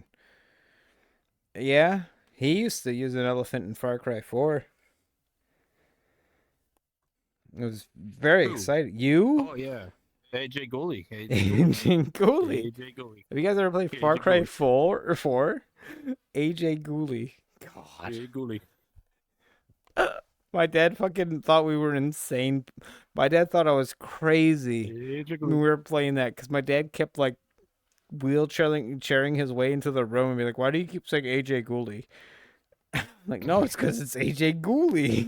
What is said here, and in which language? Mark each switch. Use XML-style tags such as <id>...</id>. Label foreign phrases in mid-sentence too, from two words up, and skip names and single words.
<en>Yeah, he used to use an elephant in Far Cry 4. It was very Who? exciting. You? Oh yeah. AJ Gooley. AJ Gooley. AJ Gooley. AJ Gooley. Have you guys ever played AJ Far Cry Gooley. 4 or 4? AJ Gooley. God. AJ Gooley. My dad fucking thought we were insane. My dad thought I was crazy AJ when we Gooley. were playing that because my dad kept like wheelchairing his way into the room and be like, "Why do you keep saying AJ Gooley?" I'm like, no, it's because it's AJ Gooley.</en>